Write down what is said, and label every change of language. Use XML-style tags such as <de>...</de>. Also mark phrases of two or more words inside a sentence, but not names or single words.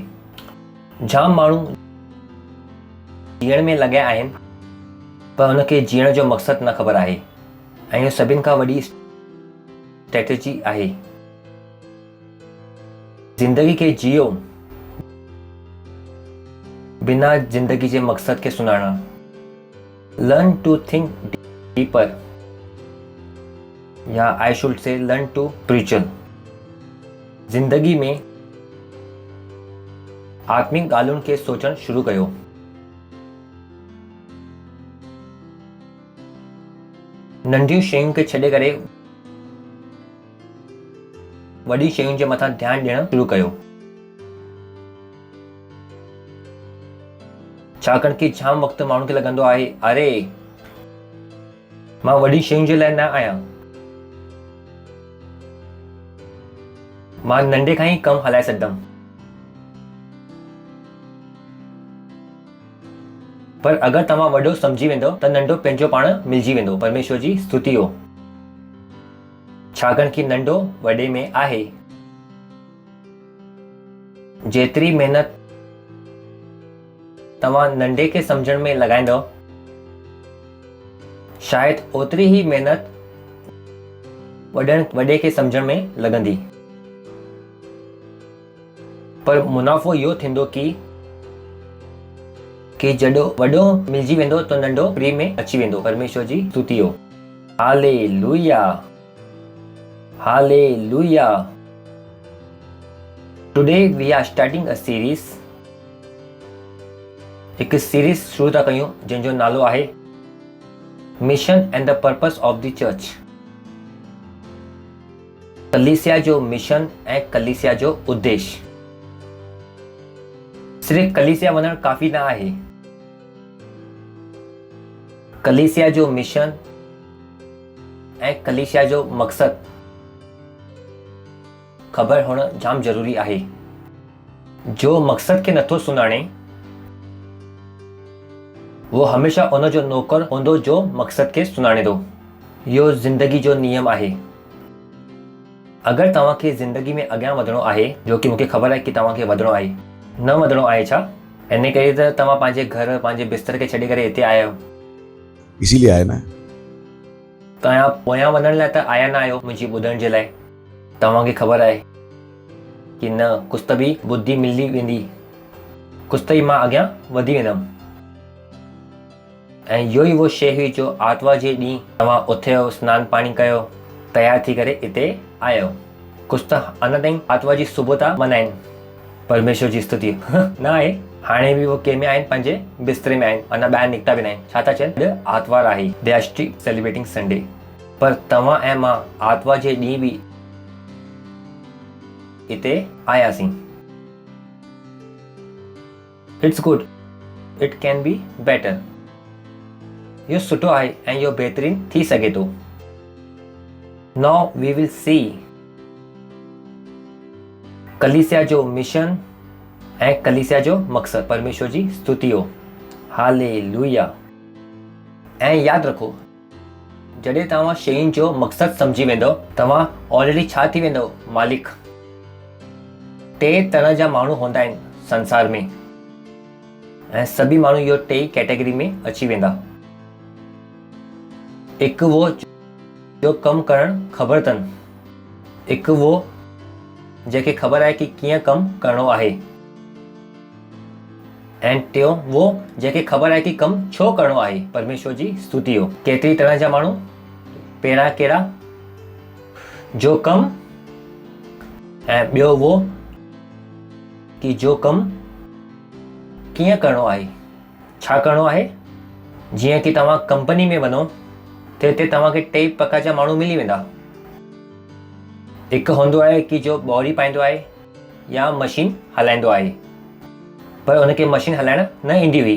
<sd>जाम माण्हू जीअण में लॻिया आहिनि पर हुनखे जीअण जो मक़सदु न ख़बर आहे ऐं इहो सभिनि खां वॾी स्ट्रेटजी आहे। ज़िंदगी खे जियो बिना ज़िंदगी जे मक़सद खे सुञाणण।</sd> <en>learn to think deeper या I should say learn to spiritual।</en> <sd>ज़िंदगी में आत्मिक ॻाल्हियुनि खे सोचणु शुरू कयो। नंढियूं शयुनि खे छॾे करे वॾी शयुनि जे मथां ध्यानु ॾियणु शुरू कयो। छाकाणि कि जाम वक़्तु माण्हुनि खे लॻंदो आहे अरे मां वॾी शयुनि जे लाइ न आहियां, मां नंढे खां ई कमु हलाए सघंदमि। पर अगरि तव्हां वॾो सम्झी वेंदो त नंढो पंहिंजो पाण मिलिजी वेंदो। परमेश्वर जी स्तुति हो। छाकाणि कि नंढो वॾे में आहे। जेतिरी महिनत तव्हां नंढे खे सम्झण में लॻाईंदव शायदि ओतिरी ई महिनत वॾे खे सम्झण में लॻंदी। पर मुनाफ़ो इहो थींदो कि जॾहिं वॾो मिलिजी वेंदो त नंढो फ्री में अची वेंदो। परमेश्वर जी स्तुति हो। हालेलुया। हालेलुया।</sd> <en>Today we are starting a series.</en> <sd>हिकु सीरीज़ शुरू था कयूं जंहिंजो नालो आहे मिशन एंड द पर्पस ऑफ द चर्च। कलीसिया जो मिशन ऐं कलीसिया जो उद्देश्य। सिर्फ़ कलीसिया वञणु काफ़ी न आहे। कलीसिया जो मिशन ऐं कलीसिया जो मक़सदु ख़बर हुअणु जाम ज़रूरी आहे। जो मक़सद खे नथो सुञाणे वो हमेशा उन जो नौकर हूंदो जो मक़सद खे सुञाणे थो। इहो ज़िंदगी जो नियम आहे। अगरि तव्हांखे ज़िंदगी में अॻियां वधिणो आहे, जो कि मूंखे ख़बर आहे कि तव्हांखे वधिणो आहे, न वधिणो आहे छा, इन करे त तव्हां पंहिंजे घर पंहिंजे बिस्तर खे छॾे करे हिते आया आहियो।</sd> <hi>इसीलिए आए ना।</hi> <sd>तव्हां पोयां वञण लाइ त आया न आहियो मुंहिंजी ॿुधण जे लाइ। तव्हांखे ख़बर आहे कि न, कुझु त बि बुद्धि मिली वेंदी, कुझु त ई मां अॻियां वधी वेंदमि। ऐं इहो ई उहो शइ हुई जो आर्तवार जे ॾींहुं तव्हां उथियो, सनानु पाणी कयो, तयारु थी करे हिते आयो। कुझु त अञा ताईं आर्तवार जी सुबुह था मल्हाइनि। परमेश्वर जी स्तुति न आहे। हाणे बि उहो कंहिं में आहिनि, पंहिंजे बिस्तरे में आहिनि, अञा ॿाहिरि निकिता बि न आहिनि। छा था चवनि? अॼु आर्तवार आहे,</sd> <en>They are still celebrating Sunday.</en> <sd>पर तव्हां ऐं मां आर्तवार जे ॾींहुं बि हिते आयासीं।</sd> <en>It's good, it can be better.</en> <sd>इहो सुठो आहे ऐं इहो बहितरीन थी सघे थो।</sd> <en>now we will see</en> <sd>ڪليسيا جو مشن ۽ ڪليسيا جو مقصد. परमेश्वर जी स्तुति हो, हालेलुया। ऐं यादि रखो, जॾहिं तव्हां शयुनि जो मक़सदु सम्झी वेंदव, तव्हां ऑलरेडी छा थी वेंदव? मालिक। 3 तरह जा माण्हू हूंदा आहिनि संसार में, ऐं सभी माण्हू इहो 3 कैटेगरी में अची वेंदा। हिकु वो जो कमु करणु ख़बर अथनि, हिकु वो जंहिंखे ख़बर आहे कि कीअं कमु करिणो आहे, ऐं टियों वो जंहिंखे ख़बर आहे कि कमु छो करिणो आहे। परमेश्वर जी स्तुति हो। केतिरी तरह जा माण्हू? पहिरियां कहिड़ा? जो कमु, ऐं ॿियो वो कि जो कमु कीअं करिणो आहे, छा करिणो आहे। जीअं कि तव्हां कंपनी में वञो त हिते तव्हांखे 3 प्रकार जा माण्हू मिली वेंदा। हिकु हूंदो आहे कि जो ॿोरी पाईंदो आहे या मशीन हलाईंदो आहे, पर उनखे मशीन हलाइण न ईंदी हुई।</sd>